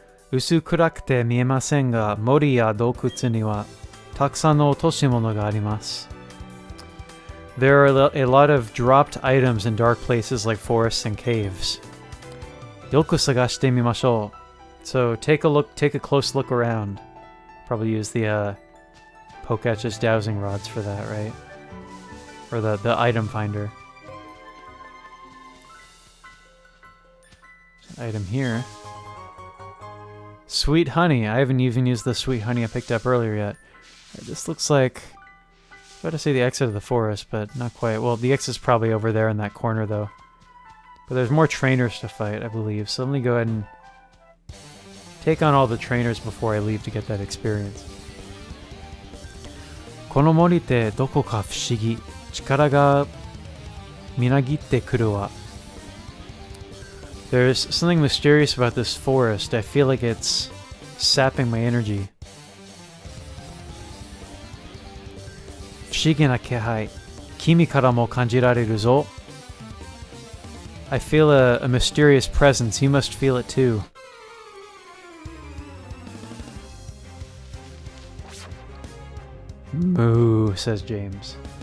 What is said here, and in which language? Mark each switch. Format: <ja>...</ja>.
<ja>薄暗くて見えませんが、森や洞窟にはたくさんの落とし物があります。</ja> <en>There are a lot of dropped items in dark places like forests and caves.</en> <ja>よく探してみましょう.</ja> <en>So take a close look around. Probably use the Pokach's dowsing rods for that, right? Or the item finder. Item here. Sweet honey. I haven't even used the sweet honey I picked up earlier yet. This looks like... I was about to say the exit of the forest, but not quite. Well, the exit's probably over there in that corner, though. But there's more trainers to fight, I believe. So let me go ahead and take on all the trainers before I leave to get that experience.</en> <ja>この森ってどこか不思議。力がみなぎってくるわ。</ja> <en>There's something mysterious about this forest. I feel like it's sapping my energy.</en> <ja>不思議な気配。君からも感じられるぞ。</ja> <en>I feel a mysterious presence. You must feel it too. Moo, says James.</en>